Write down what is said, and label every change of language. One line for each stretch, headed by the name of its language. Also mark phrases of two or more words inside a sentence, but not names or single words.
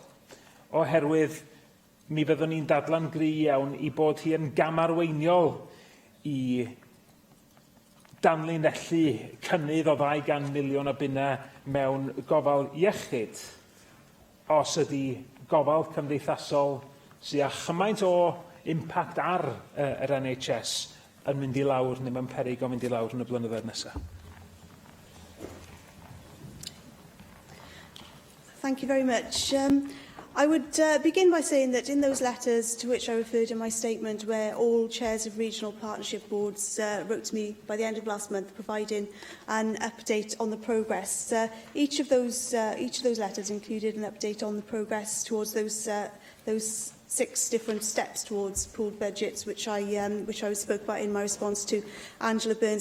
Welsh: Oherwydd mi fyddwn ni'n dadla'n gry iawn i bod hi yn gamarweiniol i danlinellu cynnydd o 200 miliwn o bunnau mewn gofal iechyd, os ydy gofal cymdeithasol sy'n â chymaint o impact ar yr NHS yn mynd i lawr neu mewn peryg o mynd i lawr yn y blynyddoedd nesaf.
English: Thank you very much. I would begin by saying that in those letters to which I referred in my statement, where all chairs of regional partnership boards wrote to me by the end of last month providing an update on the progress, each of those letters included an update on the progress towards those 6 different steps towards pooled budgets, which I spoke about in my response to Angela Burns.